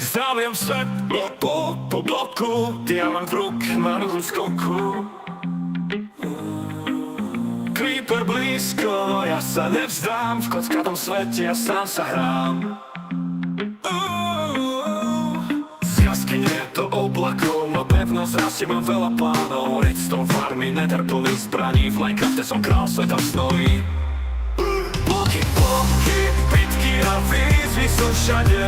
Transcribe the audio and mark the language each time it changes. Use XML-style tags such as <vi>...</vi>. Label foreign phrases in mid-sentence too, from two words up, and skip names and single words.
<pl>Stawiam sklep po bloku, diamant w róg na ruchu skoku.</pl> <sk>Creeper blisko, no ja sa nevzdám, v kockatom svete ja sám sa hrám. Z jaskyne do oblakov, no pevnosť rastie, mám veľa plánov. Redstone farmy, nether plný zbraní, v Minecrafte som král sveta snoví. Bloky, bitky a výzvy sú všade.</sk>